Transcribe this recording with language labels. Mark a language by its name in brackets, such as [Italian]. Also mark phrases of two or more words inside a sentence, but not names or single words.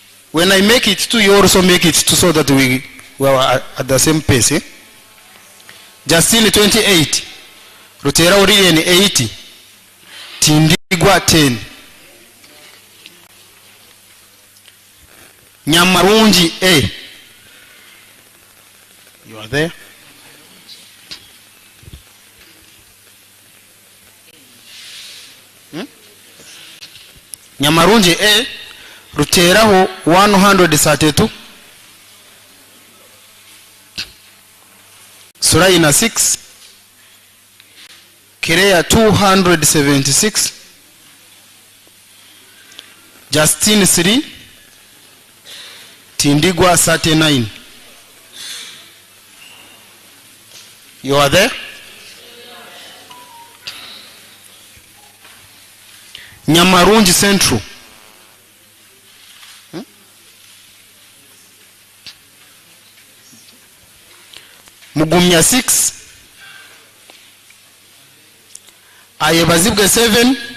[English] When I make it 2, you also make it 2 so that we are at the same pace. Justin 28. Rutera Orien 80. Tindigwa 10. Nyamarungi A. You are there? Nyamarungi A. Ruteraho 132. Suraina 6. Kirea 276. Justin 3. Tindigwa 39. You are there? Nyamarungi Central. Mugumya 6. Ayebazibwe 7.